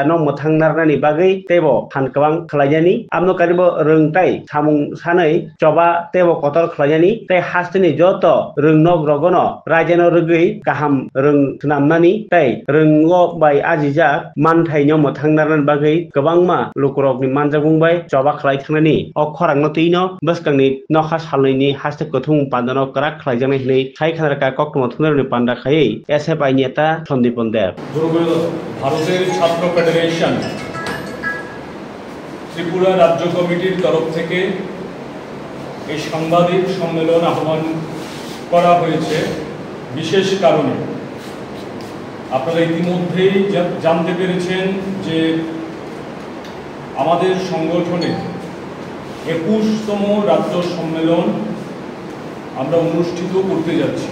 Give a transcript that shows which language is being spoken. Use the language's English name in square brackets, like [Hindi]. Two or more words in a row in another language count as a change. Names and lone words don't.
[Kok Borok] no muthangnarnani bagui tebo phankawang khlaijani amno karibo rungtai samung sanai choba tebo kotor khlaijani tai hasteni joto rungnog rogono rajano rugui kaham rung snamnani tai rungo bai ajijak manthai no muthangnarnani bagui kwbangma lukurokni manjabungbai choba khlaithanani ok khorangno tino bwskangni nokha salni haste kuthum pandano krak khlaijaknai hinui saikhanarka koktomo thunarni panda khai SFI নেতা সন্দীপন দেব [Bangla] ভারতের ছাত্র ফেডারেশন ত্রিপুরা রাজ্য কমিটির তরফ থেকে এই সাংবাদিক সম্মেলন আহ্বান করা হয়েছে বিশেষ কারণে আপনারা ইতিমধ্যেই জানতে পেরেছেন যে আমাদের সংগঠনে 21তম রাজ্য সম্মেলন আমরা অনুষ্ঠিত করতে যাচ্ছি।